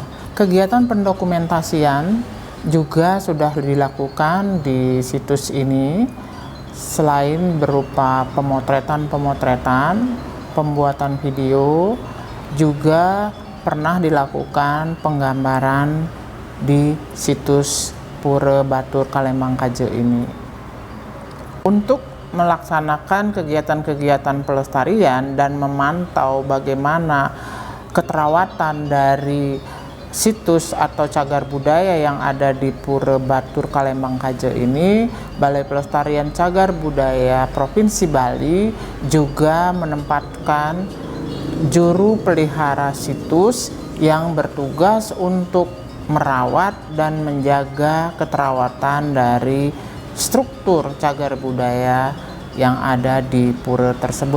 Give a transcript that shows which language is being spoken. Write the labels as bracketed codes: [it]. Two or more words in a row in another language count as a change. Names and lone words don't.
[id] Kegiatan pendokumentasian juga sudah dilakukan di situs ini, selain berupa pemotretan, pembuatan video, juga pernah dilakukan penggambaran di situs Pura Batur Kalembang Kaje ini. Untuk melaksanakan kegiatan-kegiatan pelestarian dan memantau bagaimana keterawatan dari situs atau cagar budaya yang ada di Pura Batur Kalembang Kaje ini, Balai Pelestarian Cagar Budaya Provinsi Bali juga menempatkan juru pelihara situs yang bertugas untuk merawat dan menjaga keterawatan dari struktur cagar budaya yang ada di pura tersebut.